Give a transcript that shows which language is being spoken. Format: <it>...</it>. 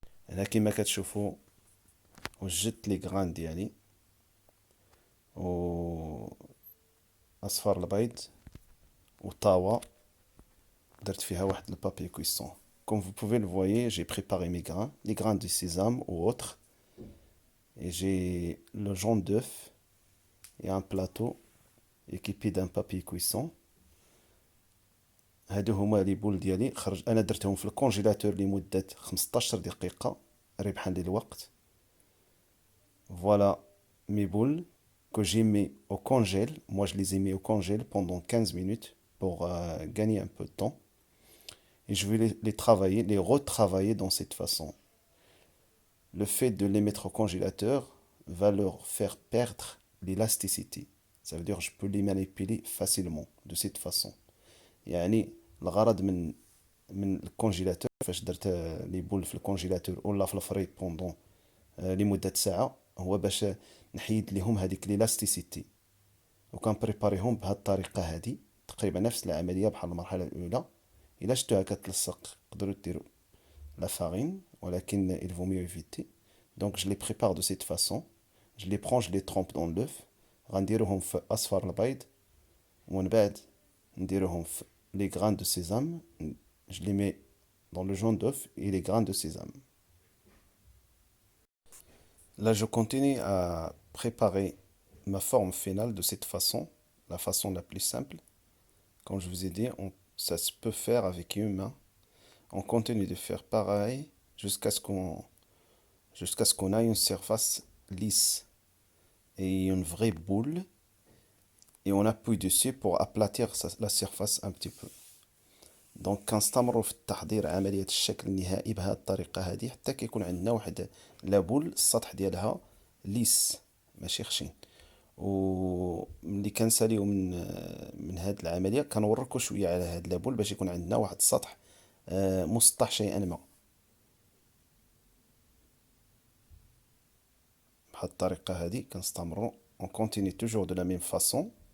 <ar>هنا كما كتشوفوا وجدت لي غران ديالي و أصفر البيض وطاوة درت فيها واحد البابي كويسون.</ar> <fr>Comme vous pouvez le voir, j'ai préparé mes grains, les grains de sésame ou autres. Et j'ai le jaune d'œuf et un plateau équipé d'un papier cuisson.</fr> <ar>هادو هما لي بول ديالي أنا درتهم في الكونجيلاتور لمدة 15 دقيقة ربحا للوقت.</ar> <fr>Voilà mes boules que j'ai mis au congèle. Moi je les ai mis au congèle pendant 15 minutes pour gagner un peu de temps. et je vais les travailler, les retravailler dans cette façon. Le fait de les mettre au congélateur va leur faire perdre l'élasticité. Ça veut dire que je peux les manipuler facilement de cette façon.</fr> <ar>يعني الغرض من الكونجيلاتور فاش درت لي بول في الكونجيلاتور ولا في الفريز بوندون لمدة ساعة هو باش نحيد ليهم هذيك ليلاستيسيتي وكنبريباريهم بهذه الطريقة هذه تقريبا نفس العملية بحال المرحلة الأولى. إلا شفتوها كتلصق تقدروا ديروا لا فارين ولكن</ar> <fr>il vaut mieux éviter. Donc je les prépare de cette façon. Je les prends, je les trempe dans l'œuf.</fr> <ar>غنديروهم في أصفر البيض ومن بعد نديروهم في</ar> <fr>les grains de sésame. Je les mets dans le jaune d'œuf et les grains de sésame. Là, je continue à préparer ma forme finale de cette façon, la façon la plus simple. Comme je vous ai dit, ça se peut faire avec une main. On continue de faire pareil jusqu'à ce qu'on ait une surface lisse et une vraie boule. Et on appuie dessus pour aplatir la surface un petit peu.</fr> <ar>دونك كنستمروا في التحضير عملية الشكل النهائي بهذه الطريقة هذه حتى كيكون عندنا واحد لابول السطح ديالها ليس ماشي خشين. وملي كنساليو من هذه العملية كنوركو شوية على هذا لابول باش يكون عندنا واحد السطح مسطح شيئا ما بهذه الطريقة هذه كنستمروا</ar> <fr>on continue toujours de la même façon.</fr>